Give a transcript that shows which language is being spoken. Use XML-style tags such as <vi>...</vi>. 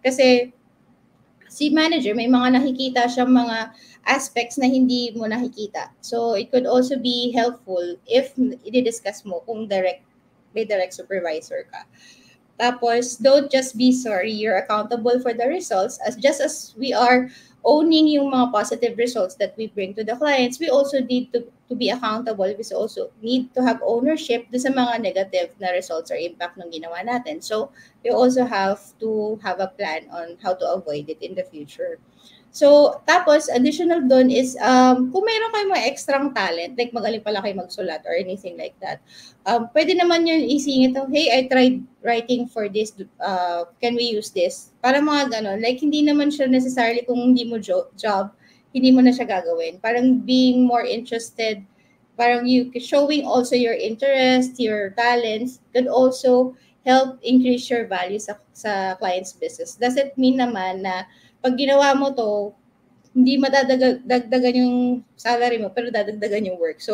<tl>Kasi si manager, may mga nakikita siyang mga aspects na hindi mo nakikita.</tl> <en>So it could also be helpful if i-discuss mo kung may direct supervisor ka. Tapos, don't just be sorry. You're accountable for the results. Just as we are owning yung mga positive results that we bring to the clients, we also need to be accountable. We also need to have ownership sa mga negative na results or impact ng ginawa natin. So, we also have to have a plan on how to avoid it in the future.</en> <tl>So, tapos, additional doon is, kung mayroon kayong mga extrang talent, like magaling pala kayo magsulat or anything like that, pwede naman yun isingit,</tl> <en>hey, I tried writing for this, can we use this?</en> <tl>Para mga ganon. Like, hindi naman siya necessarily kung hindi mo job, hindi mo na siya gagawin.</tl> <en>Parang being more interested, parang you showing also your interest, your talents, could also help increase your value sa client's business.</en> <tl>Doesn't mean naman na pag ginawa mo to, hindi madadagdagan yung salary mo, pero dadagdagan yung work.</tl>